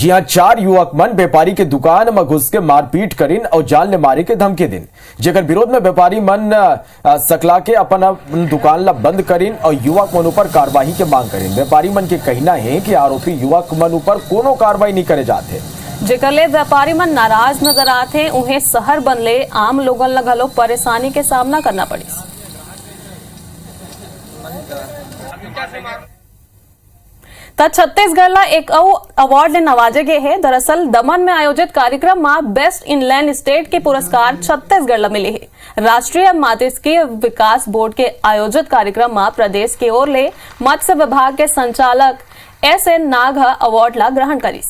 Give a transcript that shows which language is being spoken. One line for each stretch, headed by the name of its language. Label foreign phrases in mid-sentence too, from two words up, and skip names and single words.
Chhattisgarhi: जी हां, 4 युवक मन व्यापारी के दुकान में घुस के मारपीट करिन और जान ले मारे के धमकी दिन, जेकर विरोध में व्यापारी मन सकला के अपन दुकान ला बंद करिन और युवक मन ऊपर कार्रवाई के मांग करिन। व्यापारी मन के कहना है कि आरोपी युवक मन ऊपर कोनो कार्रवाई नहीं करे जाते, जेकर ले व्यापारी मन नाराज नजर आते। उन्हें शहर बनले आम लोगन ला घलो परेशानी के सामना करना पड़ी। छत्तीसगढ़ ला एक अवार्ड ने नवाजे गए हैं। दरअसल दमन में आयोजित कार्यक्रम में बेस्ट इनलैंड स्टेट के पुरस्कार छत्तीसगढ़ ला मिले हैं। राष्ट्रीय मात्स्यिकी विकास बोर्ड के आयोजित कार्यक्रम में प्रदेश की ओर ले मत्स्य विभाग के संचालक SN नाग अवार्ड ला ग्रहण करीस।